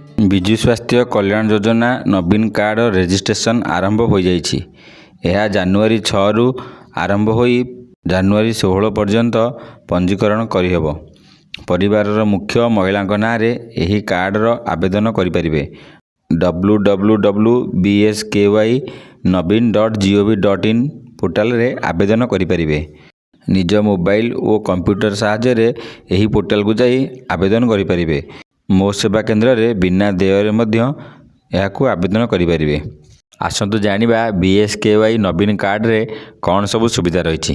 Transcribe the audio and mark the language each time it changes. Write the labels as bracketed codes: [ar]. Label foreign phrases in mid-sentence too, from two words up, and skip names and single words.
[or] ବିଜୁ ସ୍ୱାସ୍ଥ୍ୟ କଲ୍ୟାଣ ଯୋଜନା ନବୀନ କାର୍ଡ଼ ରେଜିଷ୍ଟ୍ରେସନ ଆରମ୍ଭ ହୋଇଯାଇଛି। ଏହା ଜାନୁଆରୀ 6ରୁ ଆରମ୍ଭ ହୋଇ ଜାନୁଆରୀ 16 ପର୍ଯ୍ୟନ୍ତ ପଞ୍ଜୀକରଣ କରିହେବ। ପରିବାରର ମୁଖ୍ୟ ମହିଳାଙ୍କ ନାଁରେ ଏହି କାର୍ଡ଼ର ଆବେଦନ କରିପାରିବେ। www.bsky-navin.gov.in ପୋର୍ଟାଲରେ ଆବେଦନ କରିପାରିବେ। ନିଜ ମୋବାଇଲ ଓ କମ୍ପ୍ୟୁଟର ସାହାଯ୍ୟରେ ଏହି ପୋର୍ଟାଲକୁ ଯାଇ ଆବେଦନ କରିପାରିବେ। ମୋ ସେବା କେନ୍ଦ୍ରରେ ବିନା ଦେୟରେ ମଧ୍ୟ ଏହାକୁ ଆବେଦନ କରିପାରିବେ। ଆସନ୍ତୁ ଜାଣିବା BSKY ନବୀନ କାର୍ଡ଼ରେ କ'ଣ ସବୁ ସୁବିଧା ରହିଛି।